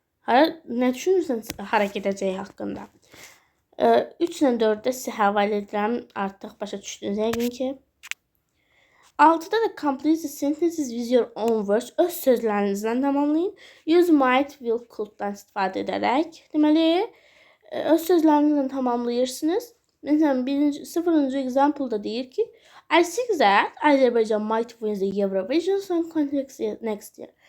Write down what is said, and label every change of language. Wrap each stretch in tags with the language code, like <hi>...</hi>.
<az>Nə düşünürsünüz hara gedəcəyi haqqında? 3 ilə 4-də sizə həvalə edirəm. Artıq başa düşdünüz yəqin ki. 6-da da</az> <en>complete the sentences with your own words.</en> <az>Öz sözlərinizdən tamamlayın. Use might, will, could-dan istifadə edərək. Deməli, öz sözlərinizdən tamamlayırsınız. Məsələn, 0-cı example-da deyir ki,</az> <en>I think that Azərbaycan might win the Eurovision Song Contest next year.</en>